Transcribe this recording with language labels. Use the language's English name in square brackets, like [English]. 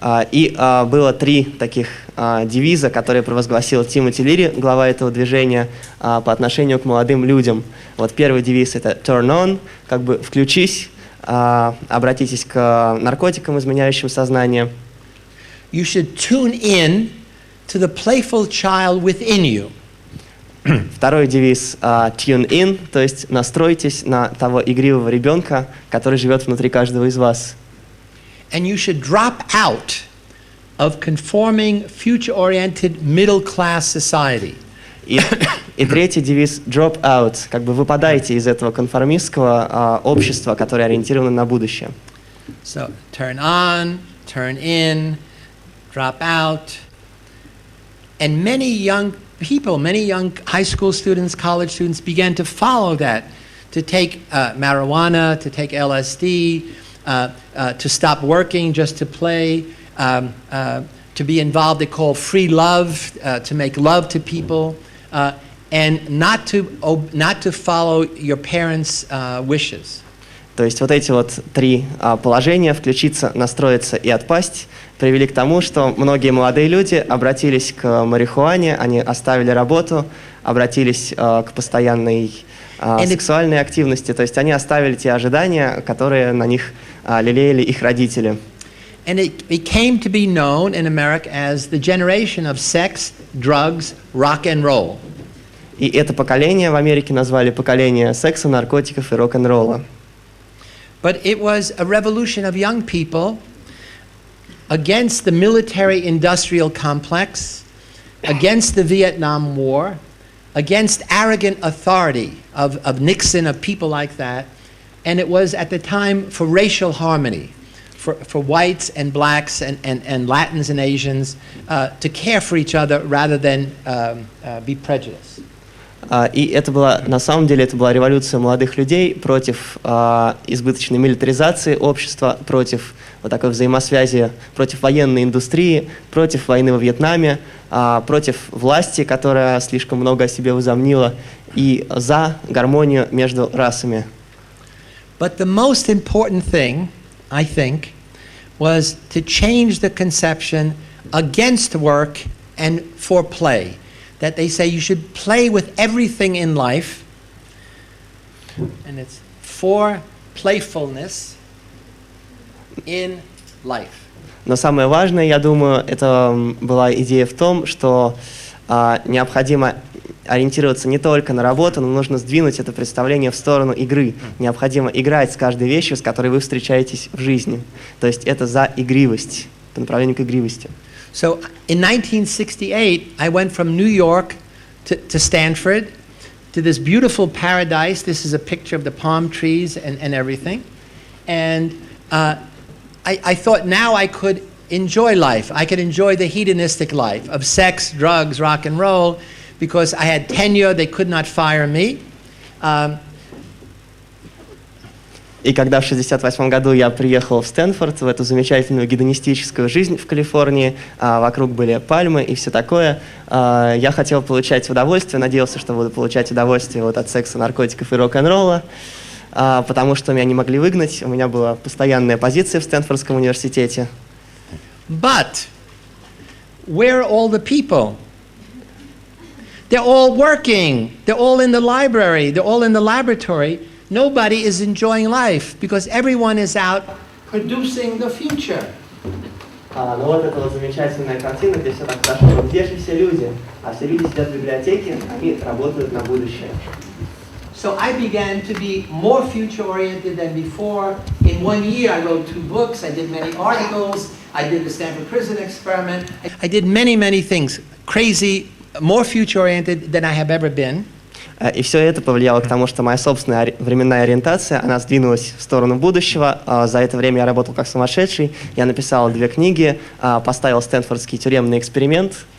[Russian] И было три таких девиза, которые провозгласил Тимоти Лири, глава этого движения, по отношению к молодым людям. Вот первый девиз — это [English] «turn on», [Russian] как бы «включись», обратитесь к наркотикам, изменяющим сознание. [English] You should tune in to the playful child within you. [Russian] Второй девиз [English] «tune in», [Russian] то есть настройтесь на того игривого ребенка, который живет внутри каждого из вас. [English] And you should drop out of conforming, future-oriented, middle-class society. [Russian] И третий девиз [English] «drop out», [Russian] как бы выпадайте из этого конформистского общества, которое ориентировано на будущее. [English] So turn on, turn in, drop out. And many young people, many young high school students, college students began to follow that, to take marijuana, to take LSD, to stop working just to play, to be involved, they call free love, to make love to people, and not to follow your parents' wishes. [Russian] То есть вот эти вот три положения — включиться, настроиться и отпасть — привели к тому, что многие молодые люди обратились к марихуане, они оставили работу, обратились к постоянной сексуальной активности, то есть они оставили те ожидания, которые на них лелеяли их родители. [English] And it became to be known in America as the generation of sex, drugs, rock and roll. [Russian] И это поколение в Америке назвали поколение секса, наркотиков и рок-н-ролла. [English] But it was a revolution of young people against the military-industrial complex, against the Vietnam War, against arrogant authority of Nixon, of people like that. And it was at the time for racial harmony, for whites and blacks and Latins and Asians to care for each other rather than be prejudiced. [Russian] И это была, на самом деле, это была революция молодых людей против избыточной милитаризации общества, против вот такой взаимосвязи, против военной индустрии, против войны во Вьетнаме, против власти, которая слишком много о себе возомнила, и за гармонию между расами. [English] But the most important thing, I think, was to change the conception against work and for play. That they say you should play with everything in life, and it's for playfulness in life. [Russian] Но самое важное, я думаю, это была идея в том, что необходимо ориентироваться не только на работу, но нужно сдвинуть это представление в сторону игры. Необходимо играть с каждой вещью, с которой вы встречаетесь в жизни. То есть это за игривость, по направлению к игривости. [English] So in 1968, I went from New York to Stanford, to this beautiful paradise. This is a picture of the palm trees and everything. And I thought now I could enjoy life. I could enjoy the hedonistic life of sex, drugs, rock and roll, because I had tenure, they could not fire me. [Russian] И когда в 1968 году я приехал в Стэнфорд, в эту замечательную гедонистическую жизнь в Калифорнии, вокруг были пальмы и все такое, я хотел получать удовольствие, надеялся, что буду получать удовольствие вот от секса, наркотиков и рок-н-ролла, потому что меня не могли выгнать, у меня была постоянная позиция в Стэнфордском университете. [English] But where are all the people They're all working. They're all in the library. They're all in the laboratory. Nobody is enjoying life because everyone is out producing the future. [Russian] Ну вот это вот замечательная картина, где все так хорошо. Где же все люди? А все люди сидят в библиотеке, они работают на будущее. [English] So I began to be more future-oriented than before. In 1 year, I wrote 2 books. I did many articles. I did the Stanford Prison Experiment. I did many, many things. Crazy, more future-oriented than I have ever been. [Russian] И все это повлияло к тому, что моя собственная временная ориентация, она сдвинулась в сторону будущего. За это время я работал как сумасшедший. Я написал 2 книги, поставил Стэнфордский тюремный эксперимент.